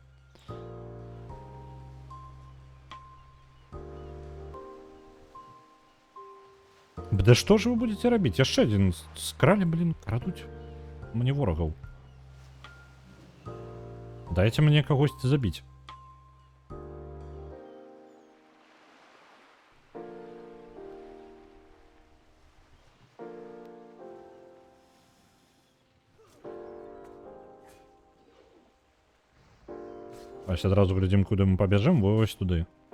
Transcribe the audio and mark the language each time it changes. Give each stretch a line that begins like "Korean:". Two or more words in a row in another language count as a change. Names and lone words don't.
Russian: Да что же вы будете рабіць?
Belarusian: Яшчэ один скралі, блин, крадуць мне ворагаў. Дайте мне кагосьці забіць.
Ukrainian: Ось одразу глядим, куди ми побіжимо, ви ось туди.